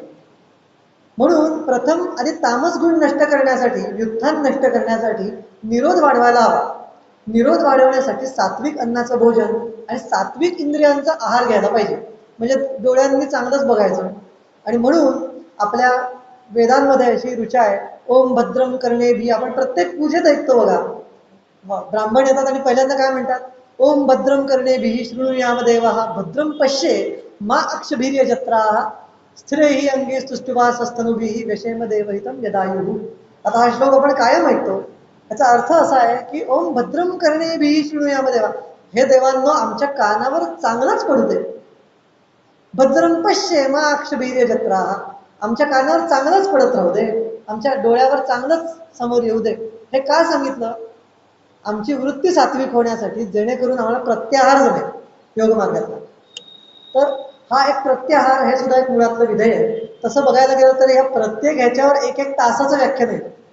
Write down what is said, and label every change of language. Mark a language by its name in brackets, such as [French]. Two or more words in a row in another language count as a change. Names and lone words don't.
[Marathi] म्हणून प्रथम आधी तामस गुण नष्ट करण्यासाठी, व्युत्थान नष्ट करण्यासाठी निरोध वाढवायला हवा. निरोध वाढवण्यासाठी सात्विक अन्नाचं भोजन आणि सात्विक इंद्रियांचा आहार घ्यायला पाहिजे. म्हणजे डोळ्यांनी चांगलंच बघायचं. आणि म्हणून आपल्या वेदांमध्ये अशी ऋचा आहे, [Sanskrit] ओम भद्रम कर्णेभिः. [Marathi] आपण प्रत्येक पूजेत ऐकतो बघा. ब्राह्मण येतात आणि पहिल्यांदा काय म्हणतात? [Sanskrit] ओम भद्रम कर्णेभिः शृणुयाम देवाः भद्रम पश्ये मा अक्षभिर्य जत्राः स्थिरैः अंगे स्तुष्टुवासस्तनुभिः व्यशेम देवहितं यदायुः. [Marathi] आता हा श्लोक आपण कायम ऐकतो. याचा अर्थ असा आहे की [Sanskrit] ओम भद्रम कर्णेभिः शृणुयाम देवा, [Marathi] हे देवांनो आमच्या कानावर चांगलाच पडू दे. [Sanskrit] भद्रम पश्ये मा अक्षभिर्य जत्राः, [Marathi] आमच्या कानावर चांगलंच पडत राहू दे, आमच्या डोळ्यावर चांगलंच समोर येऊ दे. हे का सांगितलं? आमची वृत्ती सात्विक होण्यासाठी, जेणेकरून आम्हाला प्रत्याहार जमेल योग मार्गातला. तर हा एक प्रत्याहार, हे सुद्धा एक मुळातलं विधेय आहे. तसं बघायला गेलं तर या प्रत्येक ह्याच्यावर 1-1 तासाचं व्याख्यान आहे.